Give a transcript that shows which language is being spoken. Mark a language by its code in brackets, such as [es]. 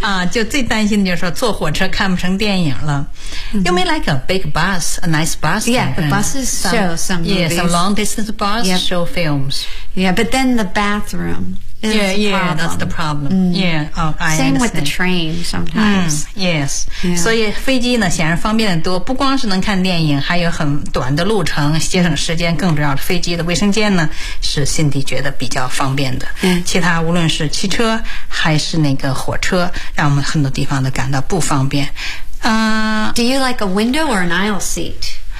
[zh] 就最担心的就是说坐火车看不成电影了。 [en] You may like a big bus, a nice bus. Yeah, the buses show some movies. Yeah, some long distance bus show films. Yeah, but then the bathroom is a problem. Yeah, that's the problem. Same with the train sometimes. Yes. [zh] 所以飞机呢显然方便得多，不光是能看电影，还有很短的路程，节省时间，更主要的飞机的卫生间呢是辛迪觉得比较方便的。其他无论是汽车还是那个火车，让我们很多地方都感到不方便。 [en] Do you like a window or an aisle seat?